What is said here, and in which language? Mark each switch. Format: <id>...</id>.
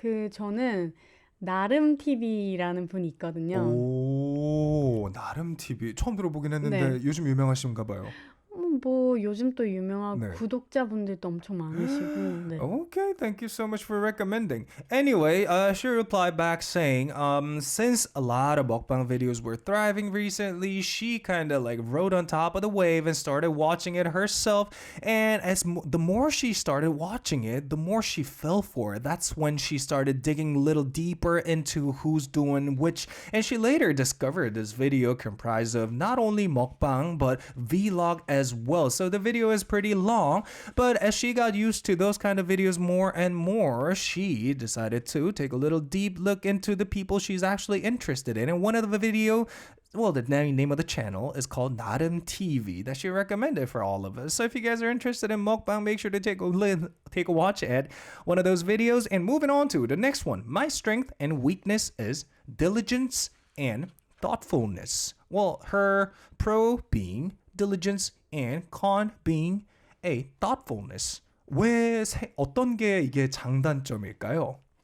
<ko>저는 나름 TV라는 분이 있거든요. 오, 나름 TV. 처음 들어보긴 했는데 네. 요즘 유명하신가 봐요. 뭐 요즘 또 유명하고 네. 구독자분들도 엄청 많으시고. 네.</ko> <en>Okay, thank you so much for recommending. Anyway, she replied back saying, since a lot of mukbang videos were thriving recently, she kind of like rode on top of the wave and started watching it herself. And the more she started watching it, the more she fell for it. That's when she started digging a little deeper into who's doing which. And she later discovered this video comprised of not only mukbang, but vlog as well. So the video is pretty long, but as she got used to those kind of videos more and more, she decided to take a little deep look into the people she's actually interested in. And one of the video, well, the name of the channel is called 나름 TV that she recommended for all of us. So if you guys are interested in mukbang, make sure to take a watch at one of those videos. And moving on to the next one. My strength and weakness is diligence and thoughtfulness. Well, her pro being diligence and con being a thoughtfulness.</en> <ko>어떤 게 이게 장단점일까요?</ko>